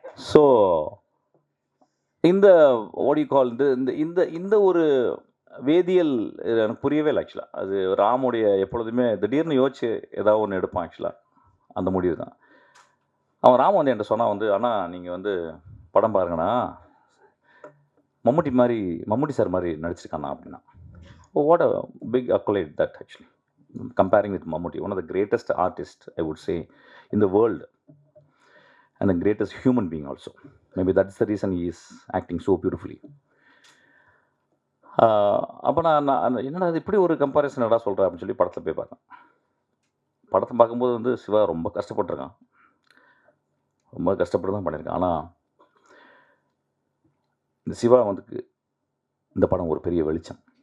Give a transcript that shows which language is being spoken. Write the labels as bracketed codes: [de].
[ta] So இந்த ஓடி கால் இந்த இந்த இந்த ஒரு வேதியியல் எனக்கு புரியவே இல்லை ஆக்சுவலாக. அது ராமுடைய எப்பொழுதுமே திடீர்னு யோசிச்சு ஏதாவது ஒன்று எடுப்பான் ஆக்சுவலாக. அந்த முடிவு தான். அவன் ராம் வந்து என்கிட்ட சொன்னான் வந்து, ஆனால் நீங்கள் வந்து படம் பாருங்கண்ணா, மம்முட்டி சார் மாதிரி நடிச்சிருக்கானா அப்படின்னா. [en] What a big accolade that actually, comparing with Mammootty, one of the greatest artists I would say in the world, and the greatest human being also. Maybe that's the reason he is acting so beautifully. [ta] அப்போ நான் என்னடா இது இப்படி ஒரு comparison என்னடா சொல்கிறேன் அப்படின்னு சொல்லி படத்தில் போய் பார்த்தேன். படத்தை பார்க்கும்போது வந்து சிவா ரொம்ப கஷ்டப்பட்டுருக்கான், ரொம்ப கஷ்டப்பட்டு தான் பண்ணியிருக்கான். ஆனால் இந்த சிவா வந்து இந்த படம் ஒரு பெரிய வெளிச்சம்.